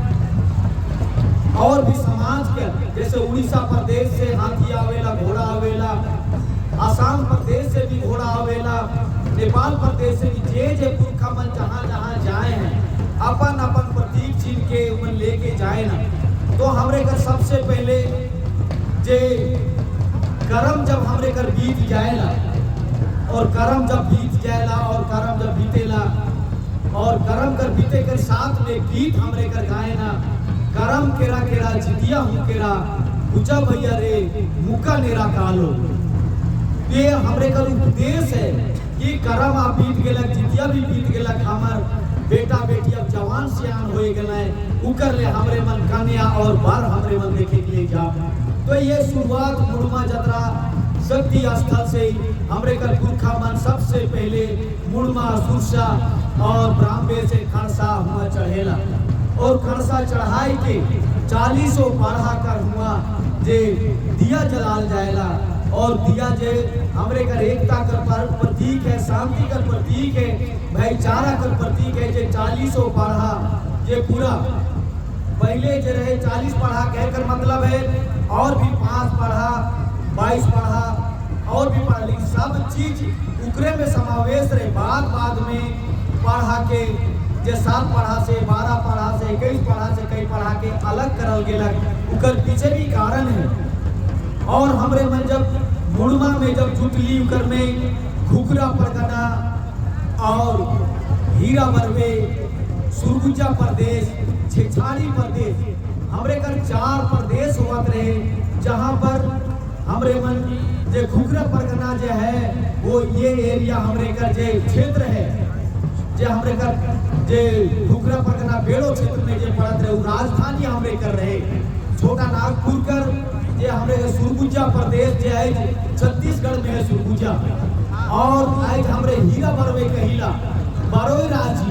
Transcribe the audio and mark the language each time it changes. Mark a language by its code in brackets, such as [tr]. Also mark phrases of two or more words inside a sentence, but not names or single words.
[sck] और भी समाज के जैसे उड़ीसा प्रदेश से हाथी आवेला, घोड़ा आवेला, आसाम प्रदेश से भी घोड़ा आवेला, नेपाल प्रदेश से भी जे पुरखा मन जहाँ जहाँ जाए हैं अपन अपन प्रतीक चिन्ह के मन लेके जाए ना। तो हमरे कर सबसे पहले जे करम जब हमरे कर बीत जाएला और करम जब बीत जाएला और करम जब बीतेला और करम कर बीते कर साथ में गीत हमरे कर गाए ना, करम केरा केरा जितिया हूँ केरा ऊंचा भैया रे मुका नेरा कालो। ये हमरे कर उपदेश है कि करम आप बीत गेलक, जितिया भी बीत गेलक, हमर बेटा बेटी अब जवान सियान हो गए उकर ले हमरे मन कन्या और बर हमरे मन देखे के लिए जा। तो ये शुरुआत मुड़मा जतरा शक्ति स्थल से हमरे कर पुरखा मन सबसे पहले मुड़मा सुरसा और ब्राह्मणे से खड़सा हुआ चढ़ेला और खड़सा चढ़ाई के 40 पढ़ा कर हुआ जे दिया जलाल जाएला और दिया जे हमरे कर एकता कर प्रतीक है, [hi] शांति का प्रतीक है, भाईचारा का प्रतीक है। [sck] जे 40 पढ़ा जे पूरा पहले जे रहे 40 पढ़ा कहकर मतलब है और भी 5 पढ़ा 22 पढ़ा और भी पढ़ा, लेकिन सब चीज उकरे में समावेश रहे। बाद में पढ़ा के जे 7 पढ़ा से 12 पढ़ा से 21 पढ़ा से कई पढ़ा के अलग करल गेलक, उकर पीछे भी कारण है। और हमरे मन जब मुड़मा में जब जुटली उकर में घुघरा परगना और हीरा बरवे, सुरगुजा प्रदेश, छेछाड़ी प्रदेश, हमरे कर 4 प्रदेश होत रहे जहाँ पर हमरे मन जे घुघरा परगना जे है वो ये एरिया हमरे कर जे क्षेत्र है जे हमरे कर जे घुघरा परगना बेड़ो क्षेत्र में जे पड़त रहे राजधानी हमरे कर रहे छोटा नागपुर कर जे हमरे सुरगुजा प्रदेश जे है छत्तीसगढ़ में है सुरगुजा और आज हमरे हीरा बरवे कहिला बरोई राजी।